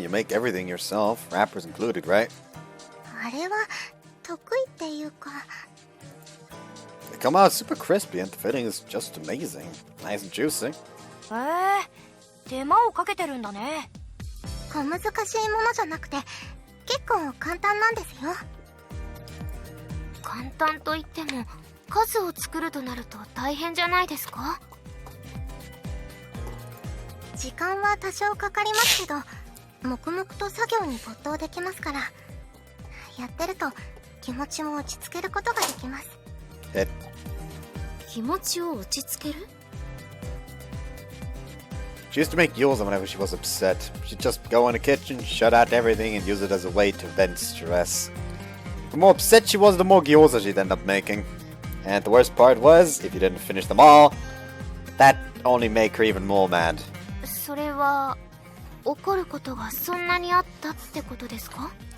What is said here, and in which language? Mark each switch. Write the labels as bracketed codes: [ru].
[en] You make everything yourself, wrappers included, right? [ja] あれは得意っていうか、 [en] They come out super crispy and the filling is just amazing. Nice and juicy. [ja] 手間をかけてるんだね。小難しいものじゃなくて結構簡単なんですよ。簡単といっても数を作るとなると大変じゃないですか？時間は多少かかりますけど黙々と作業に没頭できますから、やってると気持ちも落ち着けることができます。気持ちを落ち着ける？ [en] She used to make gyoza whenever she was upset. She'd just go in the kitchen, shut out everything, and use it as a way to vent stress. The more upset she was, the more gyoza she'd end up making. And the worst part was, if you didn't finish them all, that only make her even more mad. [ja] それは怒ることがそんなにあったってことですか？